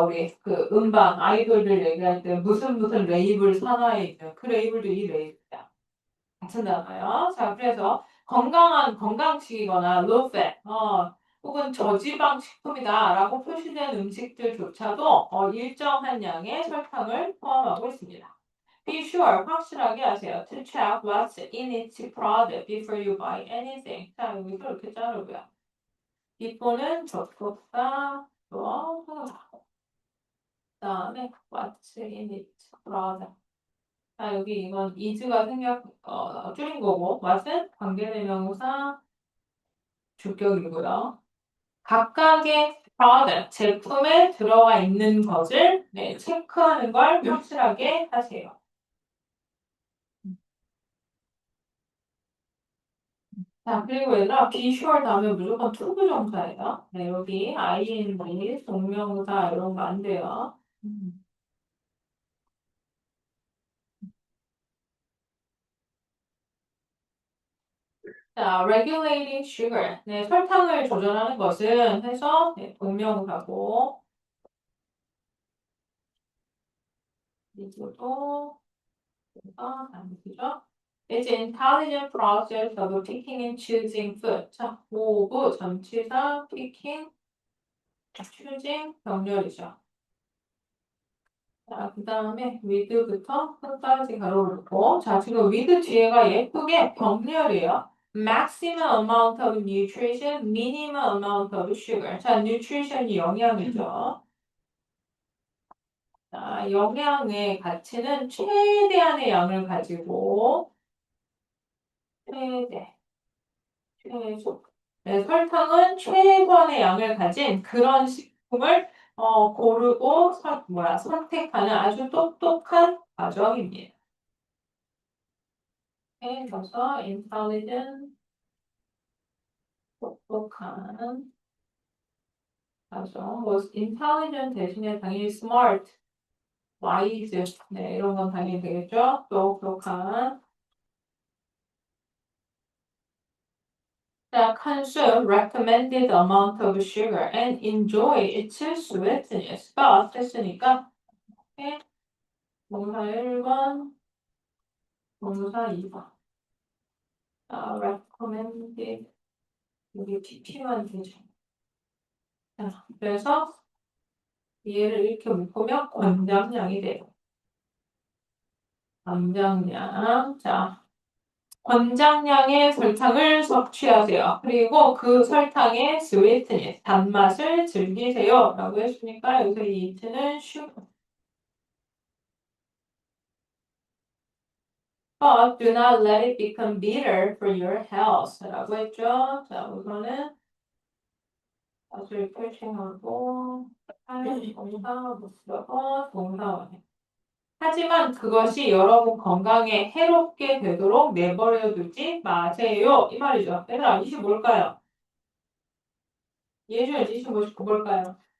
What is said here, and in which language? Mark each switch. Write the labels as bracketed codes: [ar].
[ko] 우리 그 음반 아이돌들 얘기할 때 무슨 레이블 산하에 있는 그 레이블도 이 레이블이야. 같은 단어요. 자, 그래서 건강한 건강식이거나 low-fat, 혹은 저지방 식품이다라고 표시된 음식들조차도 일정한 양의 설탕을 포함하고 있습니다. [en] Be sure, [ko] 확실하게 하세요. [en] To check what's in its product before you buy anything. [ko] 자, 여기서 이렇게 자르고요. before는 접속사, 또 그다음에 [en] what's in its product. [ko] 자, 여기 이건 is가 줄인 거고, what은 관계대명사 주격이고요. 각각의 product, 제품에 들어가 있는 것을 체크하는 걸 확실하게 하세요. 자, 그리고 얘들아, be sure 다음에 무조건 투부정사예요. 네, 여기 ing, 동명사 이런 거 안 돼요. [en] 자, regulating sugar. [ko] 네, 설탕을 조절하는 것은 해서 동명사고, 그리고도 아니죠? [en] It's intelligent process of picking and choosing food. [ko] 자, 모브 전치사 picking, choosing 병렬이죠. 자, 그 다음에 with부터 끝까지 가로를 놓고 자, 지금 with 뒤에가 예쁘게 병렬이에요. [en] maximum amount of nutrition, minimum amount of sugar. [ko] 자, nutrition이 영양이죠. 자, 영양의 가치는 최대한의 양을 가지고 최소. 네, 설탕은 최소한의 양을 가진 그런 식품을 고르고 선택하는 아주 똑똑한 과정입니다. 그래서 intelligent 똑똑한 과정. 뭐 intelligent 대신에 당연히 smart, wise 네, 이런 건 당연히 되겠죠. 똑똑한 [en] that consume recommended amount of sugar and enjoy its sweetness. [ko] 가 됐으니까 동사 1번, 동사 2번. recommended 여기 pp만 되죠. 자, 그래서 얘를 이렇게 묶으면 권장량이 돼요. 권장량. 자, 권장량의 설탕을 섭취하세요. 그리고 그 설탕의 sweetness, 단맛을 즐기세요. 라고 했으니까 여기서 이 it는 sugar. [en] But do not let it become bitter for your health. [ko] 라고 했죠. 자, 우선은 사실 표시하고 동사 목적어 동사원에. 하지만 그것이 여러분 건강에 해롭게 되도록 내버려 두지 마세요. 이 말이죠. 얘들아, 이시 뭘까요? 예준, 이시 뭘까요?